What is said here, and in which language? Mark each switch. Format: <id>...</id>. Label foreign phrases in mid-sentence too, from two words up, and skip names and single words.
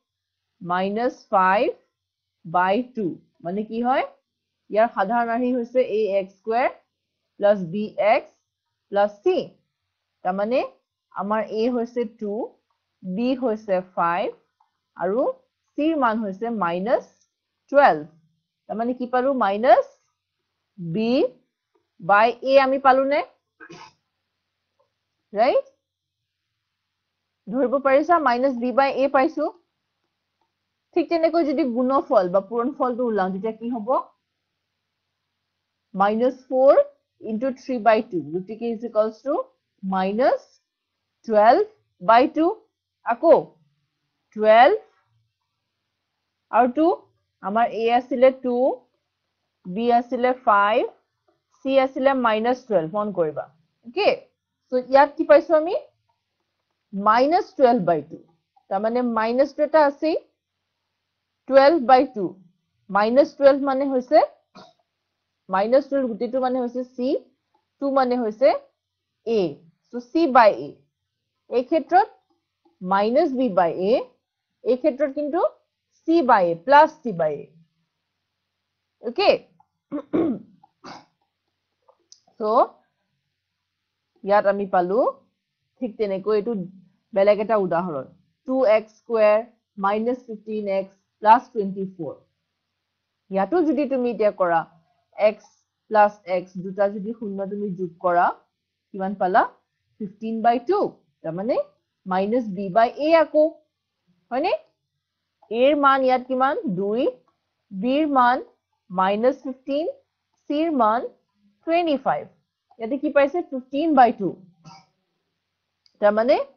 <as>-5/2 মানে কি হয় ইয়াৰ সাধাৰণ আৰ্হি হৈছে ax² + bx + c তাৰ মানে আমাৰ a হৈছে 2 b হৈছে 5 আৰু c ৰ মান হৈছে -12 তাৰ মানে কি পালো -b/a আমি পালো নে right ধৰিব পাৰিছা -b/a পাইছো ঠিক তেনেকৈ যদি গুণফল বা পূৰণফলটো উলাও তেতিয়া কি হ'ব -4 into 3/2 গতিকে</as> <en>is equals to</en> <as>-12/2 আকৌ 12 আৰু 2 আমাৰ a আছিলে 2 b আছিলে 5 c আছিলে -12 মন কৰিবা</as> <en>okay so</en> <as>ইয়াত কি পাইছো আমি -12/2 তাৰ মানে -2 এটা আছে 12/2 -12 মানে হৈছে -12 গুটিটো মানে হৈছে c 2 মানে হৈছে a সো c/a এই ক্ষেত্ৰত -b/a এই ক্ষেত্ৰত কিন্তু</as> <en>c/a plus c/a okay</en> <as>সো ইয়াত আমি পালো ঠিক তেনেকৈ এটো বেলেগ এটা উদাহৰণ 2x² - 15x + 24 ইয়াতো যদি তুমি এতিয়া কৰা</as> <en>x plus x</en> <as>দুটা যদি শূন্য তুমি যোগ কৰা কিমান পালা 15/2 তাৰ মানে -b/a আকৌ হয়নে a ৰ মান ইয়াত কিমান 2 b ৰ মান -15 c ৰ মান 25 ইয়াতে কি পাইছে 15/2 তাৰ মানে</as>